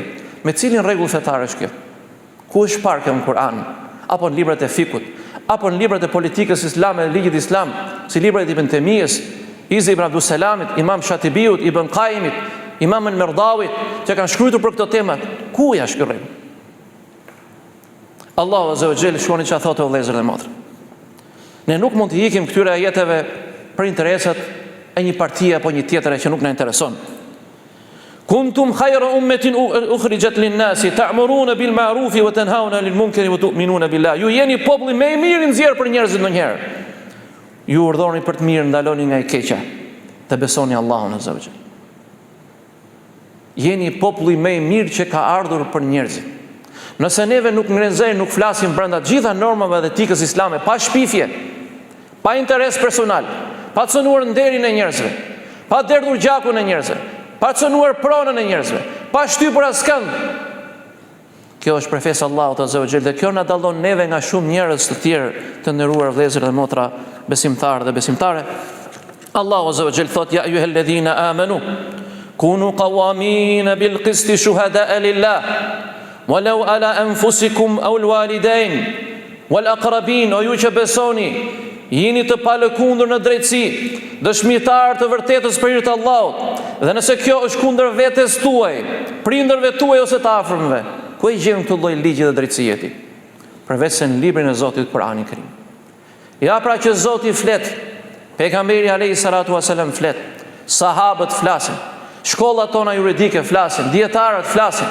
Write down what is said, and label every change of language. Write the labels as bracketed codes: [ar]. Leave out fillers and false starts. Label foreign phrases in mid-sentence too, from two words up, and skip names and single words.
[sq] Me cilin rregull fetar është kjo? Ku është parë kjo në Kur'an, apo në librat e fikut, apo në librat e politikës islame dhe ligjit islam, si librat e Ibn Temijës, Izi ibn Abdus Salamit, Imam Shatibiut, Ibn Qayyimit, Imam al-Merdawit, që kanë shkruar për këto temat? Ku ja është ky rregull? Allahu [ar] عز وجل [sq] shkoni çfarë thotë o vëllezër dhe motra. Ne nuk mund të ikim këtyre ajeteve për interesat e një partie apo një tjetër që nuk na intereson. [ar] كنتم خير أمة أخرجت للناس تأمرون بالمعروف وتنهون عن المنكر وتؤمنون بالله. [sq] Ju jeni populli më i mirë i nxjerr për njerëzit ndonjëherë. Ju urdhëroni për të mirë, ndaloni nga e keqja dhe besoni Allahun [ar] عز وجل. [sq] Jeni populli më i mirë që ka ardhur për njerëzit. Nëse neve nuk ngrenzojmë, nuk flasim brenda të gjitha normave dhe etikës islame, pa shpifje, pa interes personal, pa cënuar nderin e njerëzve, pa derdhur gjakun e njerëzve, pa cënuar pronën e njerëzve, pa shtypur askënd. Kjo është profesë Allahut [ar] عز وجل [sq] dhe kjo na dallon neve nga shumë njerëz të tjerë të nderuar vëllezër dhe motra, besimtarë dhe besimtare. Allahu [ar] عز وجل [sq] thot: [ar] "يا أيها الذين آمنوا كونوا قوامين بالقسط شهداء لله ولو على أنفسكم أو الوالدين والأقربين." [sq] O ju që besoni, jini të palëkundur në drejtësi, dëshmitar të vërtetës për hir të Allahut. Dhe nëse kjo është kundër vetes tuaj, prindërve tuaj ose të afërmëve, ku e gjen këtë lloj ligji dhe drejtësie ti? Përveç se në librin e Zotit Kur'anin Kerim. Ja pra që Zoti flet, pejgamberi [ar] عليه الصلاة والسلام [sq] flet, sahabët flasin, shkollat tona juridike flasin, dietarët flasin.